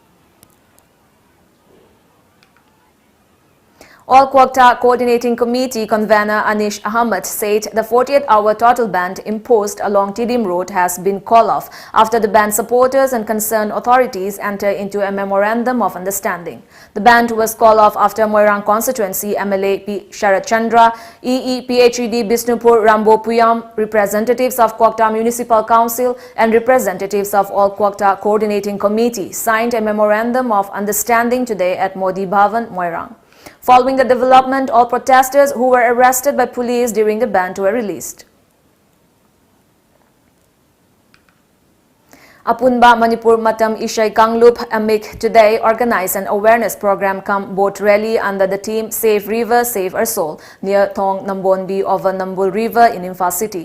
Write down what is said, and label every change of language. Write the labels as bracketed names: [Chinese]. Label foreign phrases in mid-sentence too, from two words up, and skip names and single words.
[English] All Kwokta Coordinating Committee convener Anish Ahmed said the 48-hour total ban imposed along Tidim Road has been called off after the ban supporters and concerned authorities entered into a memorandum of understanding. The ban was called off after Moirang constituency MLA P. Sharat Chandra, EE PhD Bisnupur Rambo Puyam, representatives of Kwokta Municipal Council and representatives of all Kwokta Coordinating Committee signed a memorandum of understanding today at Modi Bhavan, Moirang. Following the development, all protesters who were arrested by police during the ban were released. Apunba Manipur Matam Ishai Kanglup AMIC today organized an awareness program come boat rally under the theme Save River, Save Our Soul near Thong Nambonbi over Nambul River in Imphal City.